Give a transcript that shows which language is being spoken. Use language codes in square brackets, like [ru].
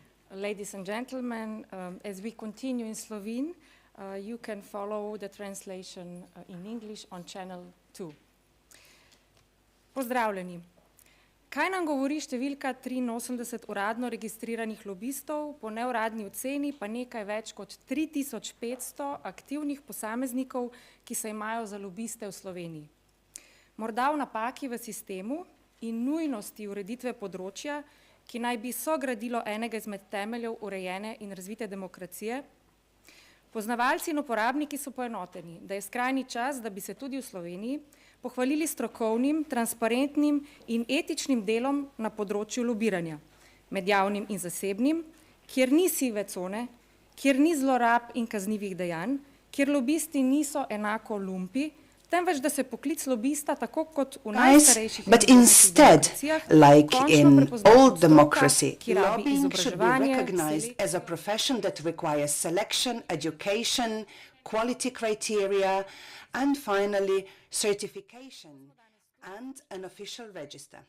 [en] Ladies and gentlemen, as we continue in Slovene, you can follow the translation in English on channel 2. [sl] Pozdravljeni. Kaj nam govori številka 83 uradno registriranih lobistov, po neuradni oceni pa nekaj več kot 3500 aktivnih posameznikov, ki se imajo za lobiste v Sloveniji? Morda v napaki v sistemu in nujnosti ureditve področja, ki naj bi sogradilo enega izmed temeljev urejene in razvite demokracije? Poznavalci in uporabniki so poenoteni, da je skrajni čas, da bi se tudi v Sloveniji pohvalili strokovnim, transparentnim in etičnim delom na področju lobiranja, med javnim in zasebnim, kjer ni sive cone, kjer ni zlorab in kaznivih dejanj, kjer lobisti niso enako lumpi, temveč da se poklic lobista tako kot v najstarejših [en] but instead, like in old democracy, lobbying should be recognized as a profession that requires selection, education, quality criteria, and finally, certification and an official register.